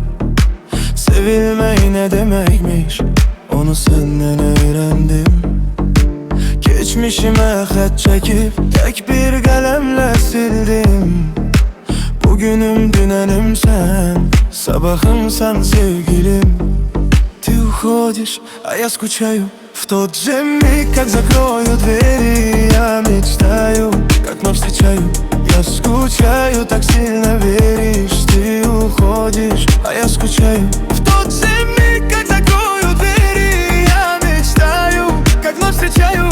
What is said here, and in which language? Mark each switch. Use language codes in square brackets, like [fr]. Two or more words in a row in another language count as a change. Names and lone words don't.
[tr] Sevilmek ne demekmiş, onu senden öğrendim. Geçmişime xət çekip tek bir kalemle sildim. Bugünüm dünənim sen, sabahım sen sevgilim. [ru] Ты уходишь, а я скучаю. В тот же миг, как закрою двери, я мечтаю, как вновь встречаю. Я скучаю, так сильно веришь. Ты уходишь, а я скучаю. В тот же миг, как закрою двери, я мечтаю, как вновь встречаю.